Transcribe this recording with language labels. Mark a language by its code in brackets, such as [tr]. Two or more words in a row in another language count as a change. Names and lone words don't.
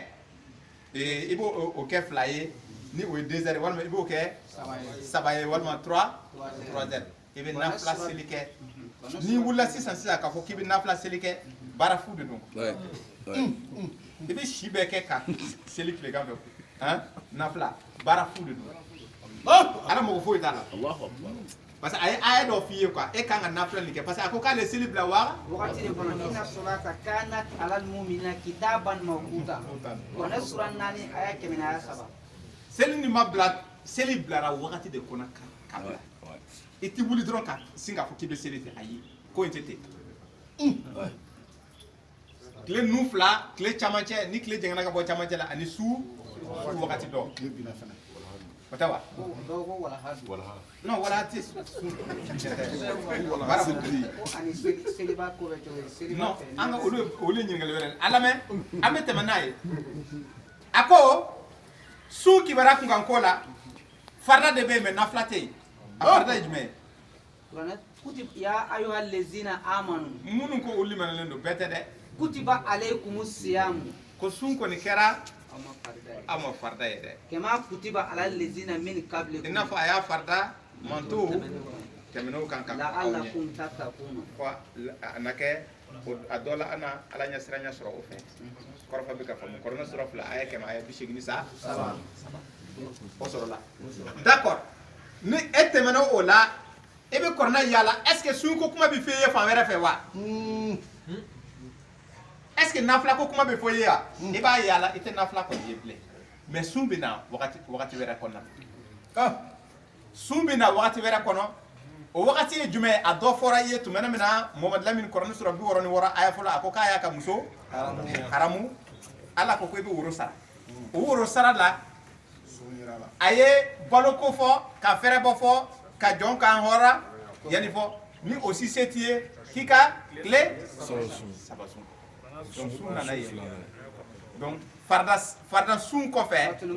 [bm] kɛ 2 ye ni o ye 2 heures walima i b'o kɛ 3 ye walima 3 heures i bɛ nafila seli kɛ n'i wulila sisan k'a fɔ k'i bɛ nafila seli kɛ baara fu de don i bɛ si bɛɛ kɛ ka seli tilegan fɛ nafila baara fu de don Ala mɔgɔ foyi t'a la [fr] parce que [bm] a ye aya dɔ f'i ye quoi e kan ka nafila nin kɛ [fr] parce que [bm] a ko k'ale seli bila wagati de kɔnɔ [ar] إن الصلاة كانت على المؤمنين كتابا موقوتا [bm] kɔnɔ sura 4 aya 100 aya 3 seli nin ma bila seli bilara wagati de kɔnɔ ka bila i tɛ wuli dɔrɔn ka sin k'a fɔ k'i bɛ seli ten ayi ko in tɛ ten tile nu fila tile camancɛ ni tile jɛngɛnna ka bɔ camancɛ la ani su wagati dɔ o tɛ wa non wala tɛ non an ka olu ye ɲininkali wɛrɛ a lamɛn an bɛ tɛmɛ n'a ye a ko su kibaruya kunkan ko la farida de bɛ yen mais nafila tɛ yen a farida ye jumɛn ye [ar] يا أيها الذين آمنوا [bm] minnu ko olu limaniyalen don bɛɛ tɛ dɛ [ar] كتب عليكم الصيام [bm] ko sun kɔni kɛra aw ma farida ye dɛ [ar] كما كتب على الذين من قبلكم [bm] i n'a fɔ a y'a farida manto tɛmɛnɛw kan ka aw ɲɛ [ar] لعلكم تتقون [bm] ko a na kɛ a dɔ la an na ala ɲɛ siranya sɔrɔ o fɛ kɔrɔfɔ bɛ ka faamu kɔrɔna sura 2 aya 100 aya 83 o sɔrɔla d'accord ni e tɛmɛna o la e bɛ kɔrɔna yala [fr] est ce que [bm] sun ko kuma bɛ f'i ye fan wɛrɛ fɛ wa [fr] est ce que [bm] nafila ko kuma bɛ fɔ i ye wa i b'a yala i tɛ nafila kɔni ye bilen mais sun bɛ na wagati wɛrɛ kɔnɔna na sun bɛ na wagati wɛrɛ kɔnɔ o wagati ye jumɛn a dɔ fɔra i ye tumana min na Mamadu Lamini kɔrɔni sura 66 aya fɔlɔ a ko k'a y'a ka muso haramu Ala ko i bɛ woro sara o woro sara la a ye baloko fɔ ka fɛrɛbɔ fɔ ka jɔn k'an hɔrɔn yanni fɔ ni o si se t'i ye k'i ka tile saba sun donc sun nana yen donc farida sun kɔfɛ